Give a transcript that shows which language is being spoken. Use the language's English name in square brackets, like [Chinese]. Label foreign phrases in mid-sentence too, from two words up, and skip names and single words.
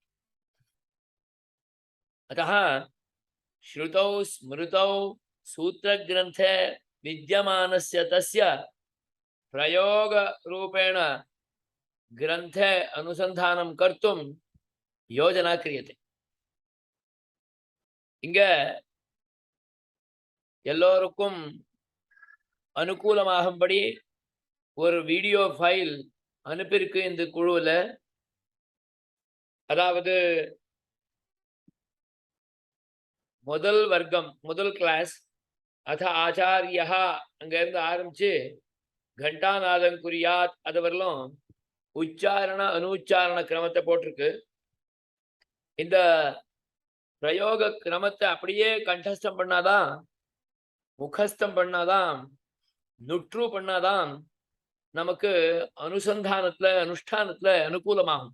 [Sanskrit] अतः श्रुतौ स्मृतौ सूत्रग्रन्थे विद्यमानस्य तस्य प्रयोगरूपेण ग्रन्थे अनुसंधानं कर्तुं योजना क्रियते. [Tamil] இங்க எல்லோருக்கும் அனுகூலமாகும்படி ஒரு [English] video file [Tamil] அனுப்பியிருக்கு இந்த குழுவில். அதாவது முதல் வர்க்கம், முதல் கிளாஸ், அத ஆச்சாரியா அங்கேருந்து ஆரம்பிச்சு [Sanskrit] घंटानादं कुर्यात् [Tamil] அது வரலும் உச்சாரண அனுச்சாரண கிரமத்தை போட்டிருக்கு. இந்த பிரயோக கிரமத்தை அப்படியே கண்டஸ்டம் பண்ணாதான் முகஸ்தம் பண்ணாதான், நுற்று பண்ணாதான் நமக்கு அனுசந்தானத்துல அனுஷ்டானத்துல அனுகூலமாகும்.